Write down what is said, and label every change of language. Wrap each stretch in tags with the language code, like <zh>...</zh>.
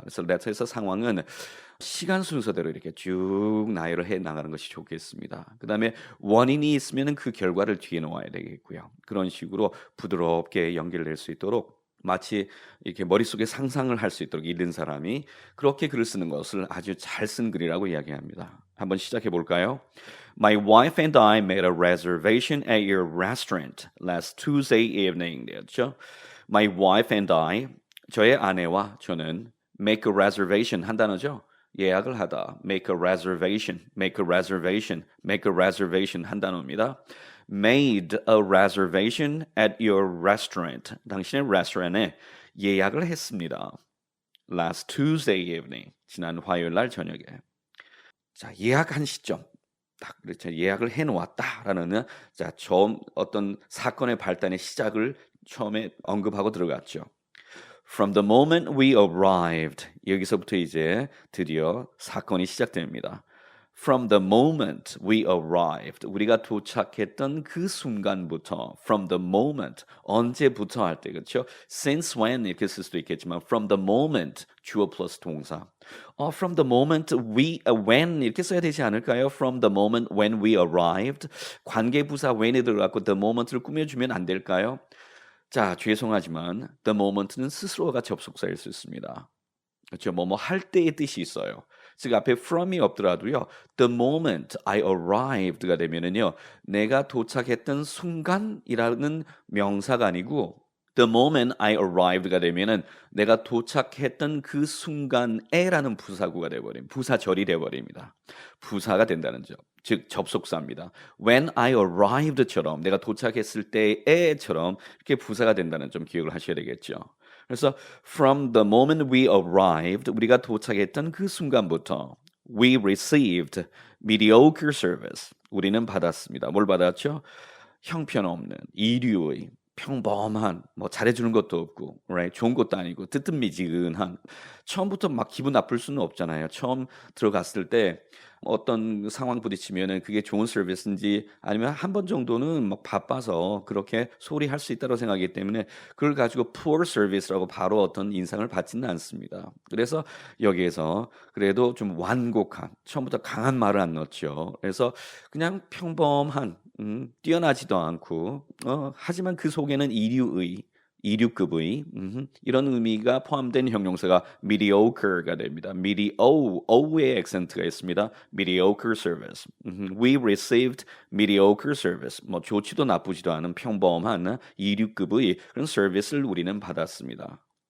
<ko>그래서 레터에서 상황은 시간 순서대로 이렇게 쭉 나열을 해 나가는 것이 좋겠습니다. 그 다음에 원인이 있으면 그 결과를 뒤에 놓아야 되겠고요. 그런 식으로 부드럽게 연결될 수 있도록 마치 이렇게 머릿속에 상상을 할 수 있도록 읽는 사람이 그렇게 글을 쓰는 것을 아주 잘 쓴 글이라고 이야기합니다. 한번 시작해 볼까요?</ko> <en>My wife and I made a reservation at your restaurant last Tuesday evening.</en> <ko>되었죠?</ko> <en>My wife and I,</en> <ko>저의 아내와 저는</ko> <en>make a reservation</en> <ko>한 단어죠. 예약을 하다.</ko> <en>make a reservation, make a reservation, make a reservation</en> <ko>한 단어입니다.</ko> <en>made a reservation at your restaurant.</en> <ko>당신의 레스토랑에 예약을 했습니다.</ko> <en>Last Tuesday evening.</en> <ko>지난 화요일 날 저녁에. 자, 예약한 시점. 딱 그렇죠. 예약을 해놓았다라는 자, 처음 어떤 사건의 발단의 시작을 처음에 언급하고 들어갔죠.</ko> <en>From the moment we arrived.</en> <ko>여기서부터 이제 드디어 사건이 시작됩니다.</ko> <en>From the moment we arrived.</en> <ko>우리가 도착했던 그 순간부터.</ko> <en>From the moment.</en> <ko>언제부터 할 때, 그렇죠?</ko> <en>Since when</en> <ko>이렇게 쓸 수도 있겠지만</ko> <en>from the moment</en> <ko>주어 플러스 동사.</ko> <en>From the moment when</en> <ko>이렇게 써야 되지 않을까요?</ko> <en>From the moment when we arrived.</en> <ko>관계부사 when에 들어가고 the moment를 꾸며주면 안 될까요? 자, 죄송하지만 the moment는 스스로가 접속사일 수 있습니다. 그렇죠? 뭐뭐 할 때의 뜻이 있어요. 즉 앞에 from이 없더라도요.</ko> <en>The moment I arrived가</en> <ko>되면은요. 내가 도착했던 순간이라는 명사가 아니고</ko> <en>The moment I arrived</en> <ko>가 되면은 내가 도착했던 그 순간에라는 부사구가 되어버립니다. 부사절이 되어버립니다. 부사가 된다는 점. 즉 접속사입니다.</ko> <en>When I arrived</en> <ko>처럼 내가 도착했을 때에처럼 이렇게 부사가 된다는 점 기억을 하셔야 되겠죠. 그래서</ko> <en>from the moment we arrived</en> <ko>우리가 도착했던 그 순간부터</ko> <en>we received mediocre service</en> <ko>우리는 받았습니다. 뭘 받았죠? 형편없는 이류의 평범한 뭐 잘해주는 것도 없고 right? 좋은 것도 아니고 뜨뜻미지근한 처음부터 막 기분 나쁠 수는 없잖아요. 처음 들어갔을 때 어떤 상황 부딪히면은 그게 좋은 서비스인지 아니면 한 번 정도는 막 바빠서 그렇게 소홀히 할 수 있다고 생각하기 때문에 그걸 가지고 poor service라고 바로 어떤 인상을 받지는 않습니다. 그래서 여기에서 그래도 좀 완곡한 처음부터 강한 말을 안 넣죠. 그래서 그냥 평범한 뛰어나지도 않고 하지만 그 속에는 이류급의 이런 의미가 포함된 형용사가 mediocre가 됩니다. O의 액센트가 있습니다.</ko> <en>mediocre service. We received mediocre service.</en> <ko>뭐 좋지도 나쁘지도 않은 평범한 이류급의 그런 서비스를 우리는 받았습니다.</ko>